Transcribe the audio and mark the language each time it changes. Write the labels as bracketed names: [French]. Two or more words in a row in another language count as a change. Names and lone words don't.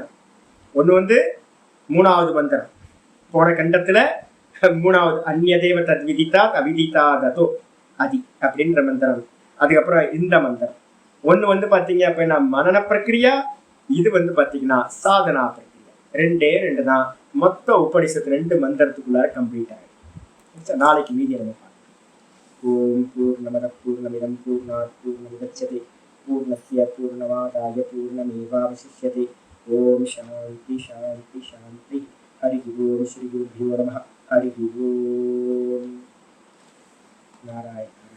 [Tamil] ஒண்ணு வந்து 3வது மந்திரம், போன கண்டத்துல 3வது [Sanskrit] अन्यदेव तद्विदिता अविदिता ततो अधि [Tamil] அப்படின்ற மந்திரம். அதுக்கப்புறம் இந்த மந்திரம் ஒண்ணு வந்து பாத்தீங்க அப்படின்னா [Sanskrit] मनन प्रक्रिया, [Tamil] இது வந்து பாத்தீங்கன்னா [Sanskrit] साधना प्रक्रिया. [Tamil] 2 தான் மொத்த உபனிஷத்து 2 மந்திரத்துக்குள்ளார கம்ப்ளீட் ஆயிடும். நாளைக்கு மீதி நம்ம பார்க்கலாம். [Sanskrit] ओम् पूर्णमदः पूर्णमिदं पूर्णात् पूर्णमुदच्यते पूर्णस्य पूर्णमादाय पूर्णमेवावशिष्यते. ओम् शान्ति शान्ति शान्ति. हरि ओम् श्री गुरुभ्यो नमः. हरि ओम्। नारायण.